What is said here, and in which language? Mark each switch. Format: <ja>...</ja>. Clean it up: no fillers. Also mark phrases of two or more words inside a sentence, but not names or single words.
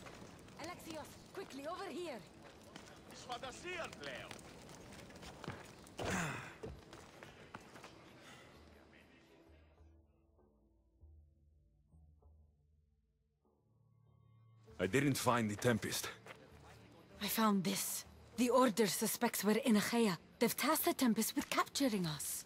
<en>Alexios, quickly, over here!</en> <el>Της φαντασίας πλέον.</el> <en>I didn't find the Tempest. I found this. The Order suspects we're in Achaea. They've tasked the Tempest with capturing us.</en>